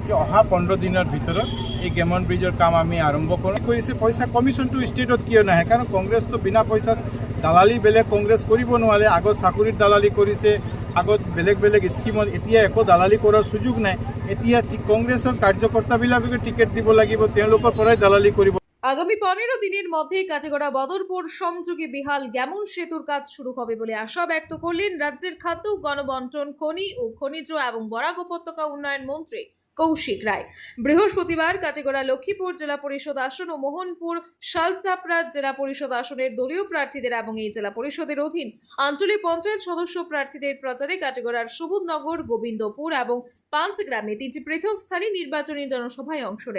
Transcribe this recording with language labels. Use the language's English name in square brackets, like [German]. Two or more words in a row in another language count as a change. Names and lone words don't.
[Assamese] যে অহা 15 দিনৰ ভিতৰত এই গেমন ব্ৰিজৰ কাম আমি আৰম্ভ কৰিছে। পইচা কমিশ্যনটো ষ্টেটত কিয় নাহে? কাৰণ কংগ্ৰেছটো বিনা পইচাত দালালি বেলেগ কংগ্ৰেছ কৰিব নোৱাৰে। আগত চাকৰিত দালালি কৰিছে, আগত বেলেগ স্কিমত, এতিয়া একো দালালি কৰাৰ সুযোগ নাই। এতিয়া কংগ্ৰেছৰ কাৰ্যকৰ্তাবিলাকে টিকেট দিব লাগিব, তেওঁলোকৰ পৰাই দালালি কৰিব। [Bangla] আগামী 15 দিনের মধ্যে কাটিগড়া বদরপুর সংযোগে বিহাল গেমন সেতুর কাজ শুরু হবে বলে আশা ব্যক্ত করলেন রাজ্যের খাদ্য, গণবন্টন, খনি ও খনিজ এবং বরাক উপত্যকা উন্নয়ন মন্ত্রী কৌশিক রায়। বৃহস্পতিবার কাটিগড়া লক্ষ্মীপুর জেলা পরিষদ আসন ও মোহনপুর শালচাপড়া জেলা পরিষদ আসনের দলীয় প্রার্থীদের এবং এই জেলা পরিষদের অধীন আঞ্চলিক পঞ্চায়েত সদস্য প্রার্থীদের প্রচারে কাটিগড়ার সুবোধনগর, গোবিন্দপুর এবং পাঁচগ্রামে 3টি পৃথক স্থানে নির্বাচনী জনসভায় অংশ নেন।